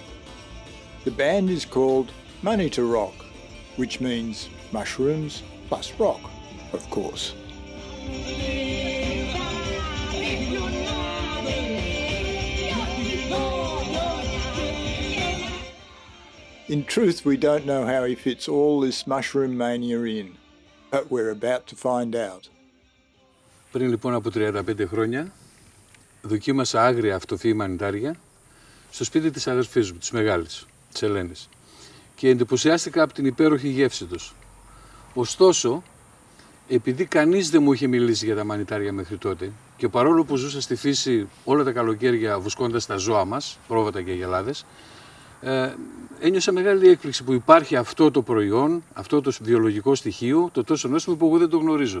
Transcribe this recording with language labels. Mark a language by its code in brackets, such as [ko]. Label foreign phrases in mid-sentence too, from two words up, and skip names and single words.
[en] The band is called Money to Rock, which means mushrooms plus rock, of course. In truth, we don't know how he fits all this mushroom mania in, but we're about to find out. [el] Πριν λοιπόν από 35 χρόνια δοκίμασα άγρια αυτοφύη μανιτάρια στο σπίτι της αδερφής μου, της μεγάλης, της Ελένης, και εντυπωσιάστηκα από την υπέροχη γεύση τους. Ωστόσο, επειδή κανείς δεν μου είχε μιλήσει για τα μανιτάρια μέχρι τότε και παρόλο που ζούσα στη φύση όλα τα καλοκαίρια βουσκώντας τα ζώα μας, πρόβατα και αγελάδες, ένιωσα μεγάλη έκπληξη που υπάρχει αυτό το προϊόν, αυτό το βιολογικό στοιχείο, το τόσο νόστιμο που εγώ δεν το γνωρίζω.